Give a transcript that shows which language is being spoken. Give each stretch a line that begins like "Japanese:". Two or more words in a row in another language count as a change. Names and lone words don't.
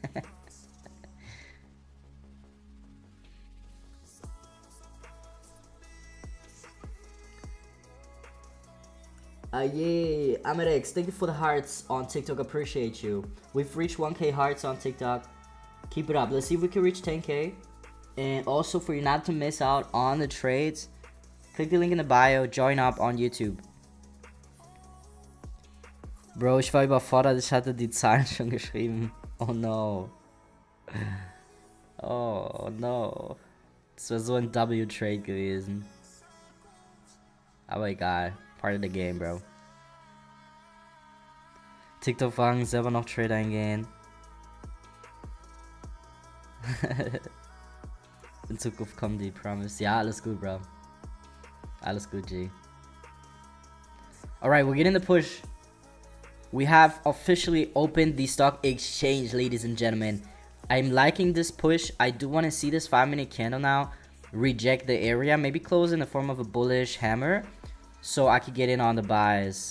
English: Yeah, Amerex, thank you for the hearts on TikTok, appreciate you. We've reached 1k hearts on TikTok. Keep it up. Let's see if we can reach 10k. And also for you not to miss out on the trades, click the link in the bio, join up on YouTube. Bro,
German: ich war überfordert, ich hatte die Zahlen schon geschrieben.
English: Oh no. Oh no.
German: Das wäre so ein W-Trade gewesen.
English: Oh my god. Part of the game, bro.
German: TikTok fangen selber noch Trade eingehen. In Zukunft kommen die, promise. Ja, alles gut, bro. Alles gut, G.
English: Alright, we're getting the push. We have officially opened the stock exchange, ladies and gentlemen. I'm liking this push. I do want to see this 5-minute candle now reject the area. Maybe close in the form of a bullish hammer so I could get in on the buys.